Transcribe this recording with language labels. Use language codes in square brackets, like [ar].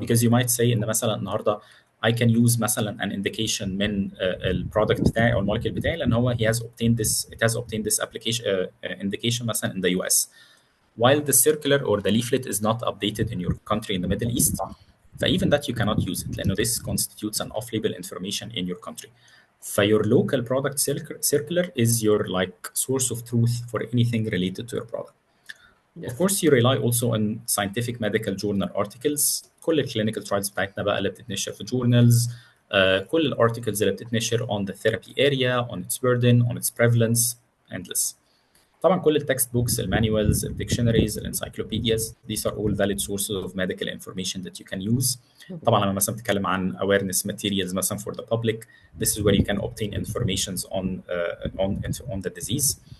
[en] Because you might say [ar] ان مثلا النهارده [en] I can use [ar] مثلا [en] an indication [ar] من البرودكت بتاعي او المولكيول بتاعي لان هو [en] it has obtained this application indication [ar] مثلا [en] in the US, while the circular or the leaflet is not updated in your country in the Middle East. فايفن that you cannot use it [ar] لانه [en] this constitutes an off-label information in your country. Your local product circular is your like source of truth for anything related to your product. Of Yes. course, you rely also on scientific medical journal articles. [ar] كل الكلينيكال ترايلز بتاعتنا بقى اللي بتتنشر في journals. كل الارتكلز اللي بتتنشر [en] on the therapy area, on its burden, on its prevalence, endless. [ar] طبعا كل التكست بوكس, المانيوالز, الديكشنريز, الانسايكلوبيدياز, [en] these are all valid sources of medical information that you can use. [ar] طبعا لما مثلا بتتكلم عن [en] awareness materials [ar] مثلا [en] for the public, this is where you can obtain informations on the disease.